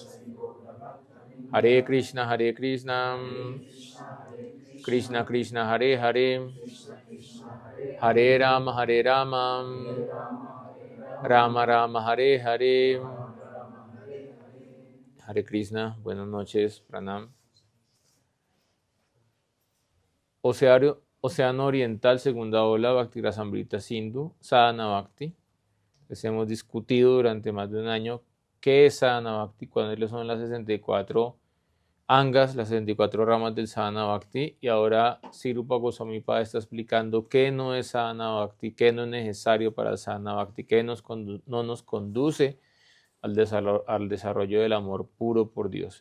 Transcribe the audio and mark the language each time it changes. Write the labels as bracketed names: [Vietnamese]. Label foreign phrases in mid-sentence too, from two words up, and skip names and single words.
[Sanskrit] Hare Krishna Krishna Krishna Hare Hare Hare Rama Rama Rama Hare Hare. Hare Krishna, [Spanish] buenas noches, Pranam. Océano Oriental, segunda ola, Bhakti Rasamrita Sindhu, Sadhana Bhakti. Les hemos discutido durante más de un año qué es [Sanskrit] Sadhana Bhakti, [Spanish] cuáles son las 64 angas, las 64 ramas del [Sanskrit] Sadhana Bhakti, [Spanish] y ahora Sri Rupa Goswami Pada está explicando qué no es [Sanskrit] Sadhana Bhakti, [Spanish] qué no es necesario para el [Sanskrit] Sadhana Bhakti, [Spanish] qué no nos conduce al desarrollo del amor puro por Dios.